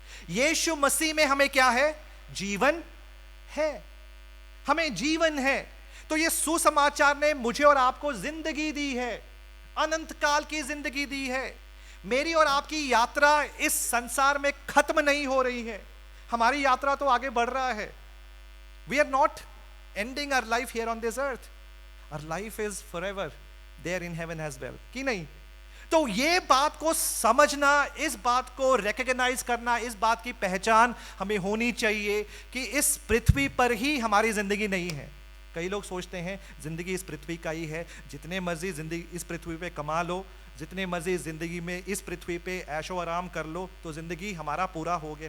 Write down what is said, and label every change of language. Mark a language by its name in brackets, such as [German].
[Hindi] यीशु मसीह में हमें क्या है? जीवन है, हमें जीवन है। तो ये सुसमाचार ने मुझे और आपको जिंदगी दी है, अनंत काल की जिंदगी दी है। मेरी और आपकी यात्रा इस संसार में खत्म नहीं हो रही है, हमारी यात्रा तो आगे बढ़ रहा है। [English] We are not ending our life here on this earth. Our life is forever there in heaven as well, [Hindi] कि नहीं? तो ये बात को समझना, इस बात को रिकॉग्नाइज करना, इस बात की पहचान हमें होनी चाहिए कि इस पृथ्वी पर ही हमारी जिंदगी नहीं है। कई लोग सोचते हैं जिंदगी इस पृथ्वी का ही है, जितने मर्जी जिंदगी इस पृथ्वी पे कमा लो, जितने मर्जी जिंदगी में इस पृथ्वी पे ऐशो आराम कर लो तो जिंदगी हमारा पूरा हो गया।